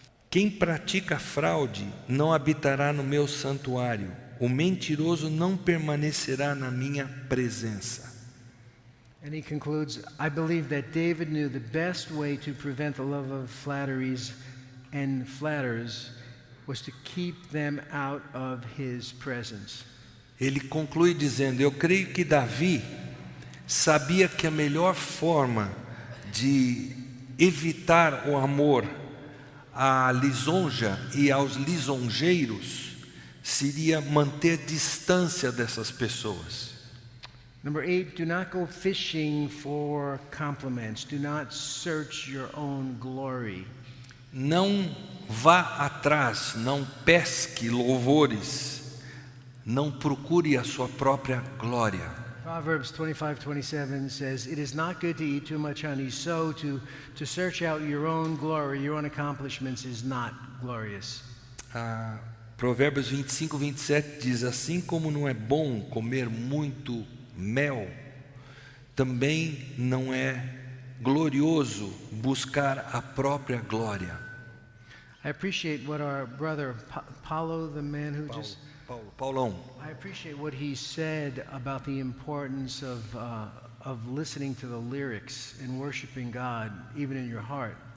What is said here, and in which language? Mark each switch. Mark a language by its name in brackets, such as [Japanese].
[Portuguese] Quem pratica fraude não habitará no meu santuário. O mentiroso não permanecerá na minha presença. [English] And he concludes, I believe that David knew the best way to prevent the love of flatteries and flatterers was to keep them out of his presence. [Portuguese] Ele conclui dizendo: eu creio que Davi sabia que a melhor forma de evitar o amor à lisonja e aos lisonjeiros seria manter distância dessas pessoas. [English] Number 8, do not go fishing for compliments. Do not search your own glory. [Portuguese] Não vá atrás, não pesque louvores, não procure a sua própria glória. [English] Proverbs 25:27 says, it is not good to eat too much honey, so to search out your own glory, your own accomplishments is not glorious. [Portuguese] Provérbios 25:27 diz: assim como não é bom comer muito mel, também não é glorioso buscar a própria glória. [English] I appreciate what our brother Paulo, the man who just [Portuguese] Paulão. [English] I appreciate what he said about the importance of listening to the lyrics and worshiping God even in your heart.